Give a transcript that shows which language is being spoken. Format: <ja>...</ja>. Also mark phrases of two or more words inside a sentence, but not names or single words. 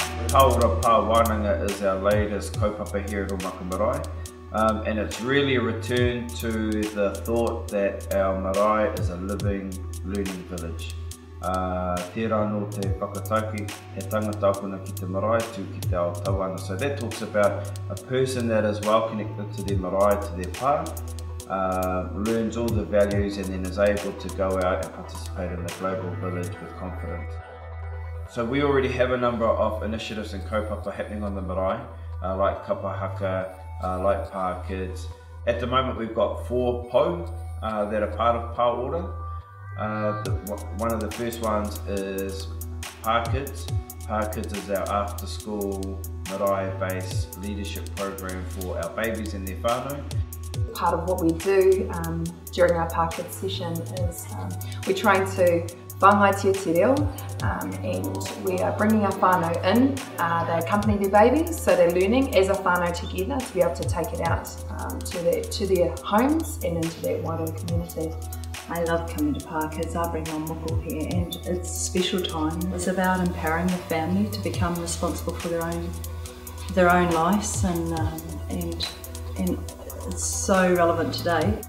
<en>Ora Pa Wa is our latest kaupapa here at Omaka Marae, and it's really a return to the thought that our marae is a living, learning village.</en> <mi>Tērā no te whakatauki, he tangata apuna ki te marae tū ki te ao tauana.</mi> <en>So that talks about a person that is well connected to their marae, to their pā, learns all the values and then is able to go out and participate in the global village with confidence. So we already have a number of initiatives and kaupapa happening on the marae, like kapahaka, like pā kids. At the moment we've got 4 pou that are part of Pā Ora. One of the first ones is Pā Kids. Pā Kids is our after school marae-based leadership program for our babies and their whanau. Part of what we do during our Pā Kids session is we're trying to</en> <mi>whangaitia te reo,</mi> <en>and we are bringing our whanau in. They accompany their babies, so they're learning as a whanau together to be able to take it out to their homes and into their wider community. I love coming to Pā Kids. I bring on moko here, and it's a special time. It's about empowering the family to become responsible for their own lives, and it's so relevant today.</en>